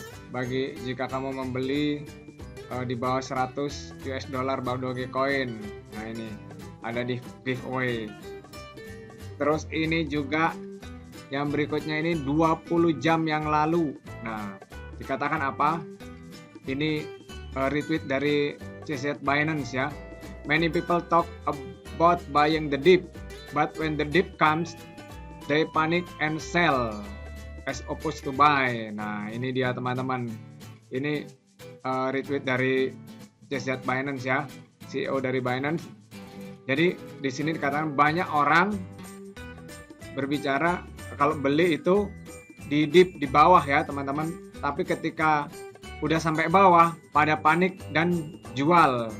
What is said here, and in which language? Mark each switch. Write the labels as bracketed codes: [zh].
[id] Bagi jika kamu membeli di bawah 100 US dollar Buff Dogecoin. Nah, ini ada di giveaway. Terus ini juga yang berikutnya ini 20 jam yang lalu. Nah, dikatakan apa? Ini retweet dari CZ Binance ya. [en] Many people talk about buying the dip, but when the dip comes, they panic and sell as opposed to buy. [id] Nah, ini dia, teman-teman. Ini retweet dari CZ Binance ya, CEO dari Binance. Jadi di sini dikatakan banyak orang berbicara kalau beli itu di dip di bawah ya, teman-teman. Tapi ketika udah sampai bawah pada panik dan jual.